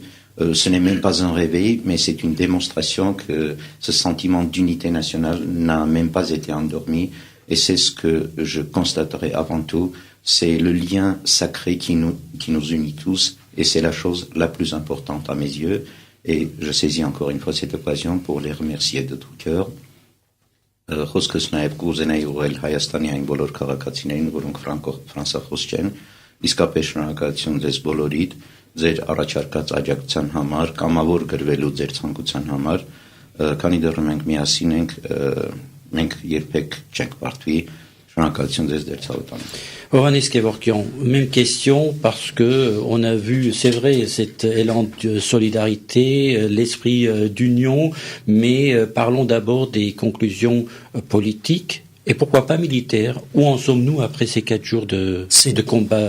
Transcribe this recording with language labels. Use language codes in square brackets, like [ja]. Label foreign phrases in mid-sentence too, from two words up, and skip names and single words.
[fr] Ce n'est même pas un réveil, mais c'est une démonstration que ce sentiment d'unité nationale n'a même pas été endormi. Et c'est ce que je constaterai avant tout, c'est le lien sacré qui nous unit tous, et c'est la chose la plus importante à mes yeux. Et je saisis encore une fois cette occasion pour les remercier de tout cœur. [hy] Խոսքս նաև կուզենայի ուղղել Հայաստանի այն բոլոր քաղաքացիներին, որոնք ֆրանսախոս չեն, իսկապես շնորհակալություն ձեզ բոլորիդ, ձեր առաջարկած աջակցության համար, կամավոր գրվելու ձեր ցանկության համար, քանի դեռ մենք միասին ենք, մենք երբեք չենք բարդվի, շնորհակալություն ձեզ ձեր ցավոտան։ [fr] Hovhannes Kevorkian, même question parce que on a vu, c'est vrai, cet élan de solidarité, l'esprit d'union, mais parlons d'abord des conclusions politiques et pourquoi pas militaires. Où en sommes-nous après ces 4 jours de combat?